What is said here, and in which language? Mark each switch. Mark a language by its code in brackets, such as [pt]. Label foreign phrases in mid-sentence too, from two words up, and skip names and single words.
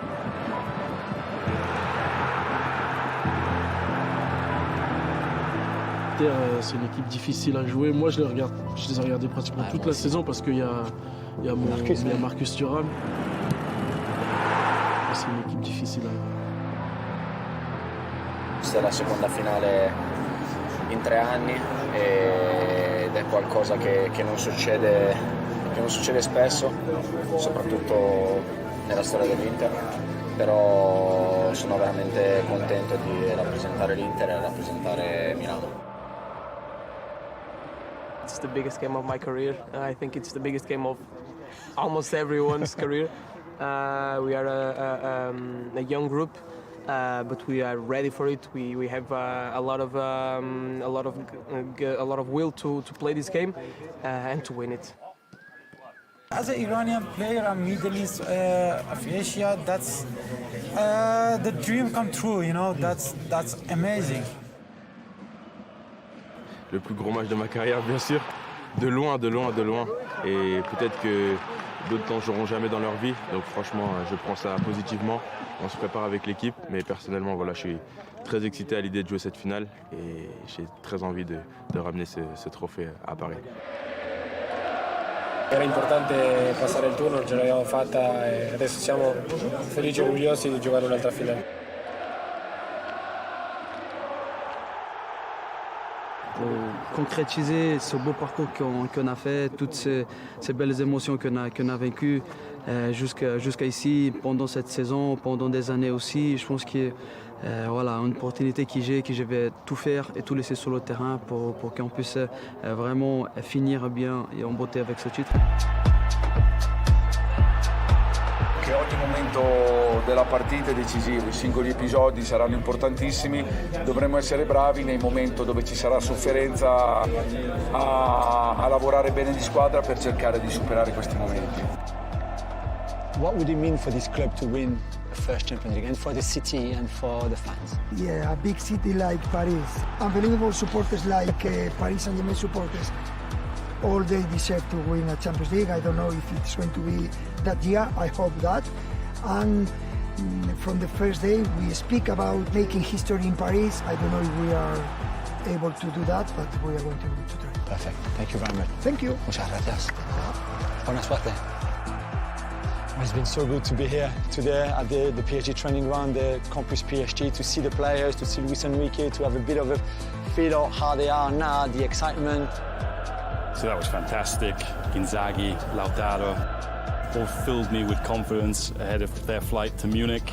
[fr] C'est une équipe difficile à jouer. Moi, je les ai regardés pratiquement toute la saison parce qu'il y a Marcus Thuram. C'est une équipe difficile. [it] Questa è la seconda finale in 3 anni ed è qualcosa che non succede spesso, soprattutto nella storia dell'Inter, però sono veramente contento di rappresentare l'Inter e rappresentare Milano. [en] It's the biggest game of my career. I think it's the biggest game of almost everyone's career. We are a young group, but we are ready for it. We have a lot of will to play this game and to win it. As an Iranian player and Middle East of Asia, that's the dream come true. You know, that's amazing. [fr] Le plus gros match de ma carrière, bien sûr. De loin. Et peut-être que d'autres n'en joueront jamais dans leur vie. Donc franchement, je prends ça positivement. On se prépare avec l'équipe. Mais personnellement, voilà, je suis très excité à l'idée de jouer cette finale. Et j'ai très envie de ramener ce trophée à Paris. [it] Era importante passare il turno, ce l'abbiamo fatta e adesso siamo felici e orgogliosi di giocare un'altra finale. [fr] Pour concrétiser ce beau parcours qu'on a fait, toutes ces belles émotions qu'on a vécues jusqu'à ici, pendant cette saison, pendant des années aussi, je pense que voilà, une opportunité que je vais tout faire et tout laisser sur le terrain pour qu'on puisse vraiment finir bien et en beauté avec ce titre. [it] Che ogni momento della partita è decisivo, i singoli episodi saranno importantissimi, dovremo essere bravi nei momenti dove ci sarà sofferenza a lavorare bene di squadra per cercare di superare questi momenti. [en] What would it mean for this club to win the first Champions League and for the city and for the fans? Yeah, a big city like Paris, unbelievable supporters like Paris Saint-Germain supporters. All they deserve to win a Champions League. I don't know if it's going to be that year. I hope that. And from the first day, we speak about making history in Paris. I don't know if we are able to do that, but we are going to try. Perfect. Thank you very much. Thank you. [es] Muchas gracias. Buena suerte. [en] It's been so good to be here today at the PSG training ground, the Campus PSG, to see the players, to see Luis Enrique, to have a bit of a feel of how they are now, the excitement. So that was fantastic. Inzaghi, Lautaro, all filled me with confidence ahead of their flight to Munich.